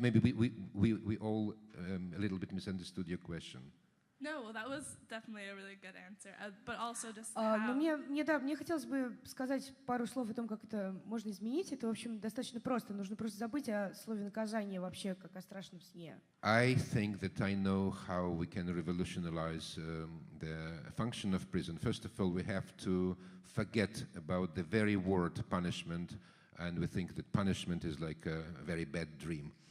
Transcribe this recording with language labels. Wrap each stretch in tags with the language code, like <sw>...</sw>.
<en>maybe we all a little bit misunderstood your question. No, well, that was definitely a really good answer. But also just</en> <ru>Но мне хотелось бы сказать пару слов о том, как это можно изменить. Это, в общем, достаточно просто. Нужно просто забыть о слове наказание вообще, как о страшном сне.</ru> <en>I think that I know how we can revolutionize the function of prison. First of all, we have to forget about the very word punishment, and we think that punishment is like a very bad dream.</en>